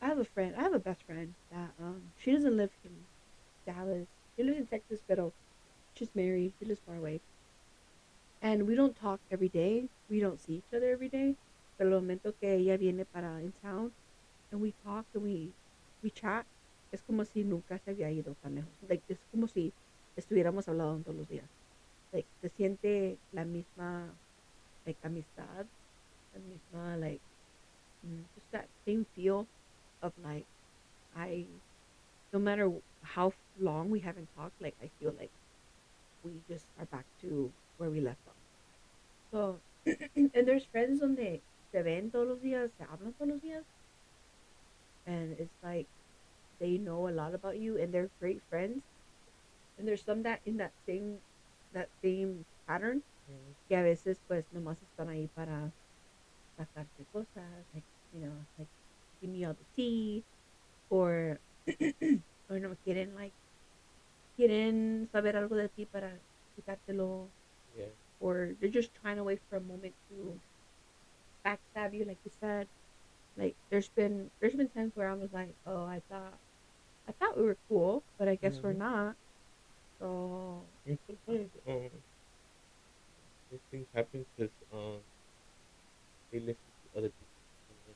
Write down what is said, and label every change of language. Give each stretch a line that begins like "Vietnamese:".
English: I have a friend, I have a best friend that she doesn't live in Dallas. She lives in Texas, but she's married. She lives far away, and we don't talk every day. We don't see each other every day.
Spanish: Pero el momento que ella viene para
English: in town, and we talk and we chat,
Spanish: es como si nunca se había ido tan lejos. Like es como si estuviéramos hablando todos los días.
English: Like
Spanish: se siente la misma
English: like
Spanish: amistad, la misma
English: like just that same feel of like I no matter how long we haven't talked, like I feel like we just are back to where we left off. So and there's friends
Spanish: donde se ven todos los días,
English: se hablan todos los días, and it's like they know a lot about you and they're great friends. And there's some that in that same pattern Mhm.
Spanish: que a veces pues nomás están ahí para sacarte cosas, like,
English: like give me all the tea,
Spanish: or or no quieren saber algo de ti para quitártelo,
English: Yeah. or they're just trying to wait for a moment to backstab you, like you said. Like there's been times where I was like, oh, I thought we were cool, but I guess we're Mhm. not. So And sometimes these things happen because they listen to other people's opinion.